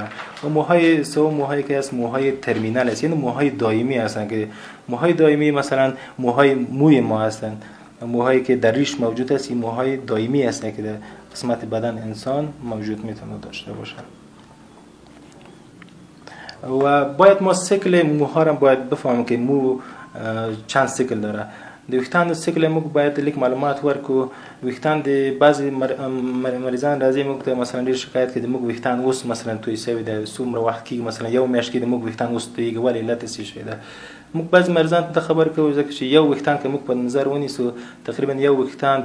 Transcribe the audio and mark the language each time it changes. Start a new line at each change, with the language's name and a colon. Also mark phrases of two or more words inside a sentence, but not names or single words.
Persian: و موهای سوم موهایی که است موهای ترمینال است، یعنی موهای دائمی هستند که موهای دائمی مثلا موهای موی ما هستند، موهایی که در ریش موجود است این موهای دائمی هستند که در قسمت بدن انسان موجود میتونه داشته باشه. و باید ما سیکل موها را باید بفهمیم که مو چند سیکل داره.
Pashto: د ویښتانو سیکل موږ باید لیک معلومات ورکو ویښتان د بعضې مریضان راځي موږ ته مثلا ډېر شکایت کوي د موږ ویښتان اوس مثلا توی سوي دی څومره وخت کېږي مثلا یو میاشت کې د موږ ویښتان اوس تویږي ولې علت یې څه شی ده موږ بعضې مریضانو ته خبر کوو ځکه چې یو ویښتان که موږ په نظر ونیسو تقریبا یو ویښتان